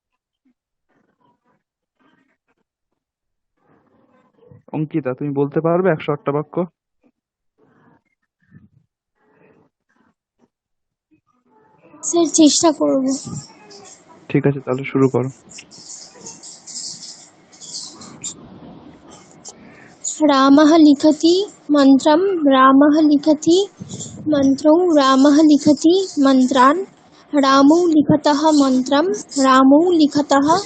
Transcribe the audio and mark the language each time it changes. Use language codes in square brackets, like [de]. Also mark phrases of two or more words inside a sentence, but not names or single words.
[bn] অঙ্কিতা, তুমি বলতে পারবে 108টা বাক্য? স্যার চেষ্টা করব ঠিক আছে, তাহলে শুরু করো। [sa] रामः लिखति मन्त्रं रामः लिखति मन्त्रौ रामः लिखति मन्त्रान् रामौ लिखतः मन्त्रं रामौ लिखतः